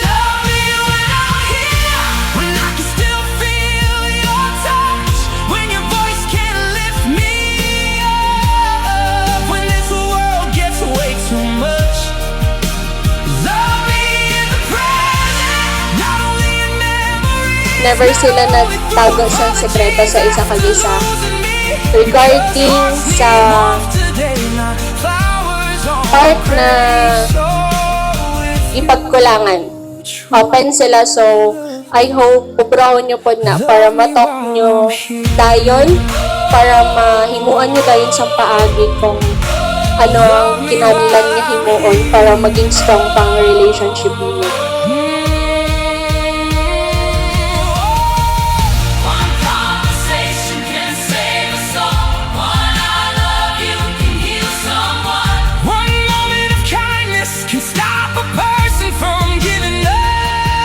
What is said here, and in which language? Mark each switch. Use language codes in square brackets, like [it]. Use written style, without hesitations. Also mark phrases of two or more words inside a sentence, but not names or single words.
[en] Love me when I'm here, when I can still feel your touch, when your voice can lift me up, when this world gets way too much. Love me in the present, not only in memory. [hil] Never sila nagtago sa sekreto sa isa kag isa. Regarding sa part na ipagkulangan, open sila. [en] So I hope [hil] pubrahon nyo po na para matalk nyo dayon, para mahimuan nyo dayon sa paagi kung ano ang kinahanglan nga himuon para maging strong pang relationship niyo. [en] One conversation can save us all. One I love you can heal someone. One moment of kindness can stop a person from giving up.